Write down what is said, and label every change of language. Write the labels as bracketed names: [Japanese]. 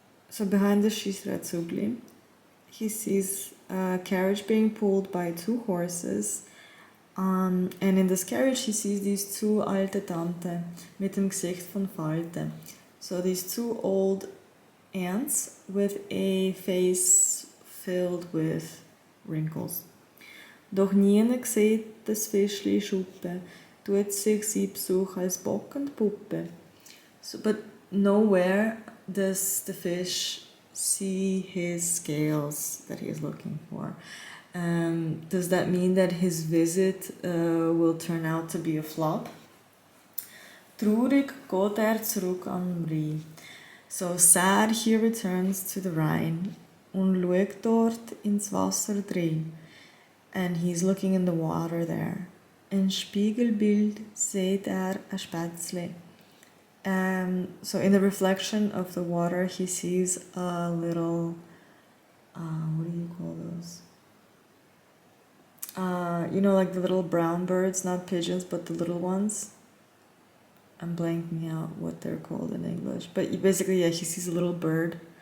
[English] So behind the Shisra Zugli, he sees a carriage being pulled by two horses. And in this carriage he sees these two [German] alte Tante mit dem Gesicht von Falte. [English] So these two old aunts with a face filled with wrinkles. [German] Doch niemand sieht das Fischli Schuppe, tut sich sie Besuch als Bock und Puppe. [English] So, but nowhere does the fish see his scales that he is looking for. Does that mean that his visit will turn out to be a flop? [German] Traurig geht zurück an Rhein. [English] So sad he returns to the Rhine [German] und schaut dort ins Wasser drein. [English] And he's looking in the water there. [German] In Spiegelbild sieht a Spätzle. [English] So in the reflection of the water he sees a little, what do you call those? Like the little brown birds, not pigeons, but the little ones. I'm blanking out what they're called in English. But basically, yeah, he sees a little bird.